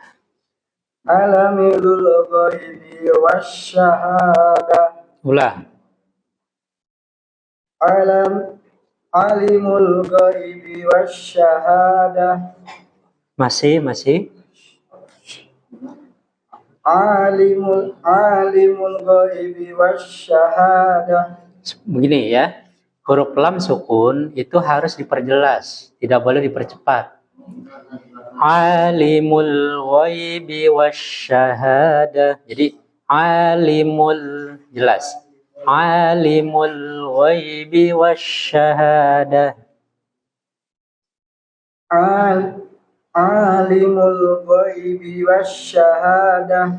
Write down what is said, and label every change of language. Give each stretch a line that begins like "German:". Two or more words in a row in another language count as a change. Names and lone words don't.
Arabic: عالم الغيب والشهادة.
Indonesian: Ulang.
Arabic: عالم الغيب والشهادة.
Indonesian: Masih.
Arabic: عالم الغيب والشهادة.
Indonesian: Begini ya. Huruf lam sukun itu harus diperjelas, tidak boleh dipercepat.
Arabic: عالم الغيب والشهادة.
Indonesian: Jadi alimul jelas.
Arabic: عالم الغيب والشهادة. عالم الغيب والشهادة.